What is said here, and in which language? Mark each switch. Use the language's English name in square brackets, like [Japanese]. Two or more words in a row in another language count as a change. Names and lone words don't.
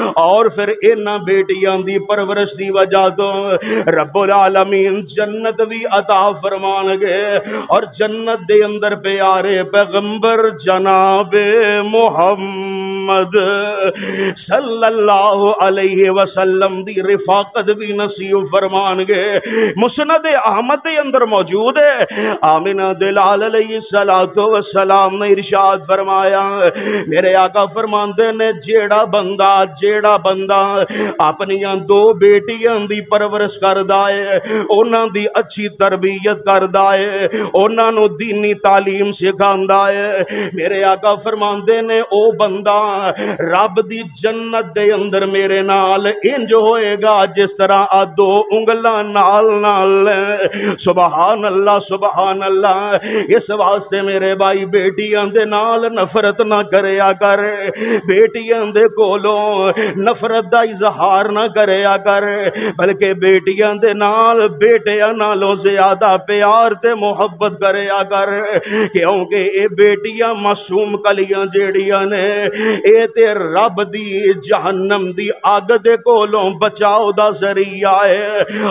[Punjabi] اور فیر انہاں بیٹیاں دی پرورش دی وجہ توں رب العالمین جنت بھی عطا فرمانگے. اور جنت دے اندر پیارے پیغمبر جنابِ محمد [Arabic] صلى الله عليه وسلم [Punjabi] دی رفاقت بھی نصیب فرمانگے. مسند احمد کے اندر موجود ہے، آمنہ دلال [Arabic] عليه الصلاة والسلام [Punjabi] نے ارشاد فرمایا، میرے آقا فرماندے نے جیڑا بندہ اپنیاں دو بیٹیاں دی پرورش کردا ہے، انہاں دی اچھی تربیت کردا ہے، انہاں نوں دینی تعلیم سکھاندا ہے، میرے آقا فرماندے نے او بندہ رب دی جنت دے اندر میرے نال انج ہوئےگا جس طرح آ دو انگلاں نال نال. [Arabic] سبحان الله سبحان الله. [Punjabi] اس واسطے میرے بھائی بیٹیاں دے نال نفرت نہ کریا کر، بیٹیاں دے کولوں نفرت دا اظہار نہ کریا کر، بلکہ بیٹیاں دے نال بیٹیاں نالوں زیادہ پیار تے محبت کریا کر، کیونکہ یہ بیٹیاں معصوم کلیاں جیڑیاں نے یہ تے رب دی جہنم دی اگ دے کولوں بچاؤ دا ذریعہ ہے.